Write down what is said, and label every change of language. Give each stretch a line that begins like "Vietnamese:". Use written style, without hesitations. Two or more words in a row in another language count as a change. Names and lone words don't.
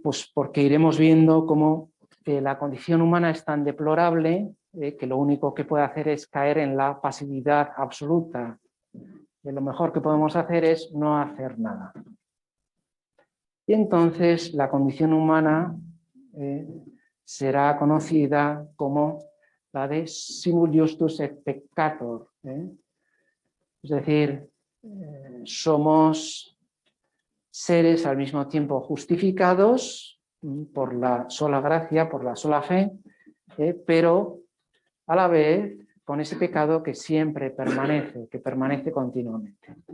Spanish: Pues porque iremos viendo cómo la condición humana es tan deplorable que lo único que puede hacer es caer en la pasividad absoluta. Y lo mejor que podemos hacer es no hacer nada. Y entonces la condición humana será conocida como la de
Latin: simul justus et peccator.
Spanish: Es decir, somos seres al mismo tiempo justificados por la sola gracia, por la sola fe, pero a la vez con ese pecado que siempre permanece, que permanece continuamente.